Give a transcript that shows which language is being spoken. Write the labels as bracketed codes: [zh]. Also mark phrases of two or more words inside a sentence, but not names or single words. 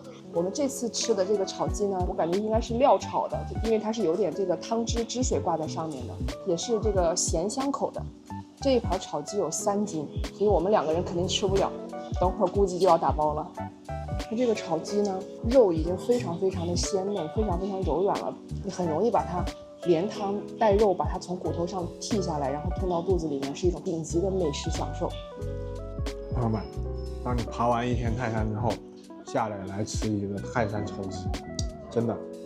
[zh] 我們這次吃的這個炒雞呢，我感覺應該是料炒的，因為它是有點這個湯汁水掛在上面的，也是這個鹹香口的。這一盤炒雞有3斤，所以我們2個人肯定吃不了，等會兒估計就要打包了。它這個炒雞呢，肉已經非常非常的鮮嫩，非常非常柔軟了，你很容易把它連湯帶肉把它從骨頭上剔下來，然後吞到肚子裡面，是一種頂級的美食享受。朋友们，當你爬完一天泰山之後，下來吃一個泰山炒雞，真的。